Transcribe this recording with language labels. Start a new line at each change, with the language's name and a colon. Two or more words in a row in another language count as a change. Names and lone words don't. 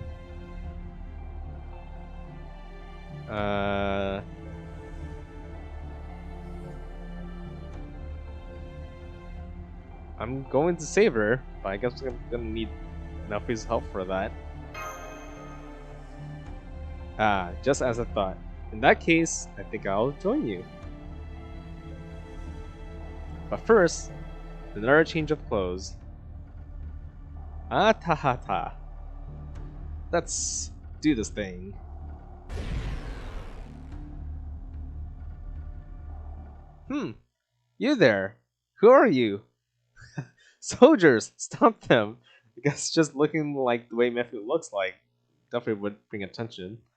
English: I'm going to save her, but I guess I'm gonna need Melfi's help for that. Ah, just as I thought. In that case, I think I'll join you. But first, another change of clothes. Ah, ta ha ta. Let's do this thing. You there. Who are you? Soldiers, stop them. I guess just looking like the way Matthew looks like definitely would bring attention.